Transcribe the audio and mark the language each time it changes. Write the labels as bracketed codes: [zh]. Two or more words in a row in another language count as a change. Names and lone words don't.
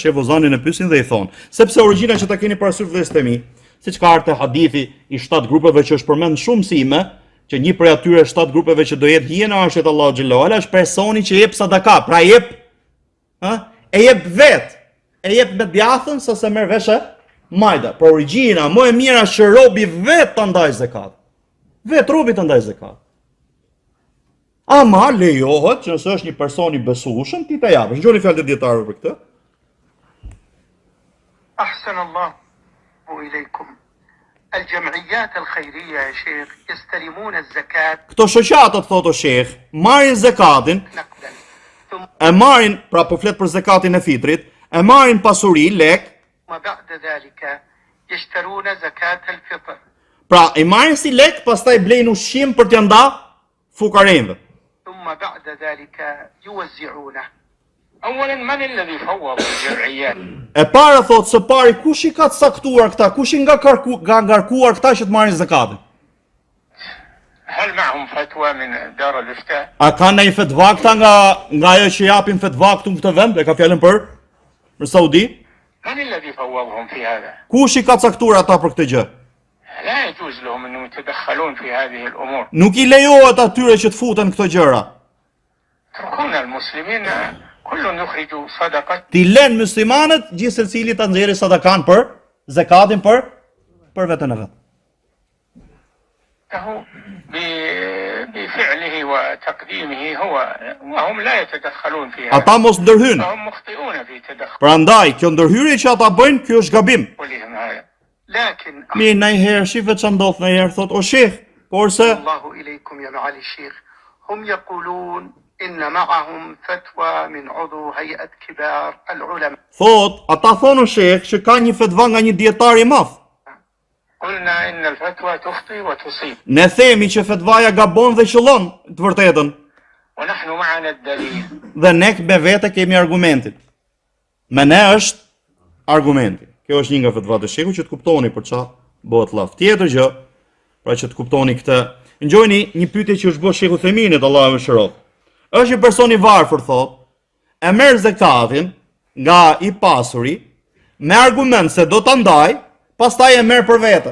[sq] Sheh Vozanin e pyesin dhe i thon, sepse origjina që ta keni parasysh vëllezër mi, siç ka ardhur hadithi i 7 grupeve që është përmend shumë sime, që një prej atyre 7 grupeve që do jetë hije në arshet Allahu [ar] جل وعلا [sq] është personi që jep sadaka, pra jep, e jep e jep me djathën sa se merr veshe majda. Por origjina më e mira është që robi vetë ta ndaj zakat. Vetë robi ta ndaj zakat. Ama lejohet që nëse është një person i besueshëm ti ta japësh. Ngjoni fjalët e dietarëve për këtë. [ar] أحسن الله إليكم. الجمعيات الخيرية يا شيخ يستلمون الزكاة [sq] Këto shoqatat, thotë o sheh, marrin zakatin, [ar] نقدا ثم [sq] e marrin, pra po flet për zakatin e fitrit, e marrin pasuri, lek, [ar] بعد ذلك يشترون زكاة الفطر. [sq] pra e marrin si lek, pastaj blejnë ushqim për t'ia nda fukarëve. [ar] ثم بعد ذلك يوزعونه. أولا من الذي فوض الجمعيات؟ [sq] E para thotë së pari kush i ka caktuar këta, kush i nga ngarkuar këta që të marrin zakatin? [ar] هل معهم فتوى من دار الإفتاء؟ [sq] A kanë ndonjë fetva këta nga ajo që japin fetva këtu në këtë vend? E ka fjalën për Saudi? [ar] من الذي فوضهم في هذا؟ [sq] Kush i ka caktuar ata për këtë gjë? [ar] لا يجوز لهم أنهم يتدخلون في هذه الأمور. [sq] Nuk i lejohet atyre që të futen këto gjëra. [ar] اتركونا المسلمين كل يخرج صدقة. [sq] Ti lën muslimanët gjithë secili ta nxjerrë sadakan për zakatin për veten e vet. [ar] له بفعله وتقديمه هو وهم لا يتدخلون في هذا. [sq] Ata mos ndërhyjnë. [ar] فهم مخطئون في تدخلهم [sq] Prandaj kjo ndërhyrje që ata bëjnë, kjo është gabim. [ar] هذا. لكن [sq] Mirë, ndonjëherë shife ç'a ndodh ndonjëherë thotë o sheh, porse [ar] الله إليكم يا معالي الشيخ هم يقولون إن معهم فتوى من عضو هيئة كبار العلماء. [sq] ata thonë o sheh që ka një fetva nga një dietar i madh. [ar] قلنا إن الفتوى تخطئ وتصيب [sq] Ne themi që fetvaja gabon dhe qëllon të vërtetën. [ar] ونحن معنا الدليل. [sq] Dhe ne me vete kemi argumentin. Me ne është argumenti. Kjo është një nga fetvat e shehut që të kuptoni për çfarë bëhet llaf. Tjetër gjë, pra që të kuptoni këtë. Ngjojeni një pyetje që është bërë Shehu Theminit, Allahu më shërof. Është një person i varfër thotë, e merr zakatin nga i pasuri me argument se do ta ndaj, pastaj e merr për vete.